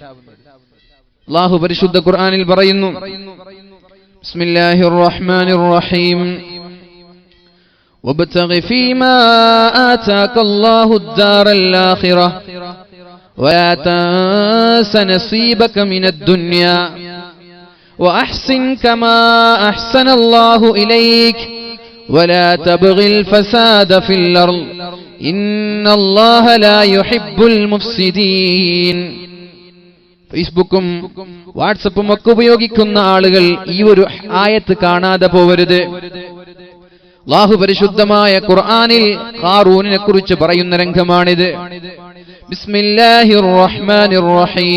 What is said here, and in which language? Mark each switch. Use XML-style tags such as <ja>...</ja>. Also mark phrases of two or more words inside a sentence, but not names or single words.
<ml>അല്ലാഹു പരിശുദ്ധ ഖുർആനിൽ പറയുന്നു,</ml> <ar>بسم الله الرحمن الرحيم، وابتغ فيما آتاك الله الدار الآخرة ولا تنس نصيبك من الدنيا وأحسن كما أحسن الله إليك ولا تبغ الفساد في الأرض إن الله لا يحب المفسدين.</ar> <ml>ഫേസ്ബുക്കും വാട്സപ്പും ഒക്കെ ഉപയോഗിക്കുന്ന ആളുകൾ ഈ ഒരു ആയത്ത് കാണാതെ പോവരുത്. അല്ലാഹു പരിശുദ്ധമായ ഖുർആനിൽ ഖാറൂനിനെ കുറിച്ച് പറയുന്ന രംഗമാണിത്.</ml> <ar>بسم الله الرحمن الرحيم.</ar>